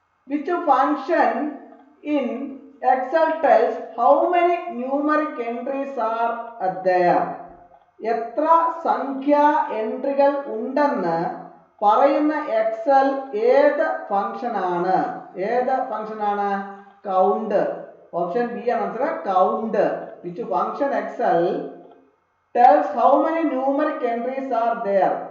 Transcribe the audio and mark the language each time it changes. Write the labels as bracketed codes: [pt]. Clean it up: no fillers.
[en] Which function in Excel tells how many numeric entries are there? [ml] എത്ര സംഖ്യാ എൻട്രികൾ ഉണ്ടെന്ന് പറയുന്ന എക്സൽ ഏത് ഫംഗ്ഷൻ ആണ്? ഏത് ഫംഗ്ഷൻ ആണ്? കൗണ്ട്. ഓപ്ഷൻ ബി ആണ് answer, count. [en] Which function Excel tells how many numeric entries are there?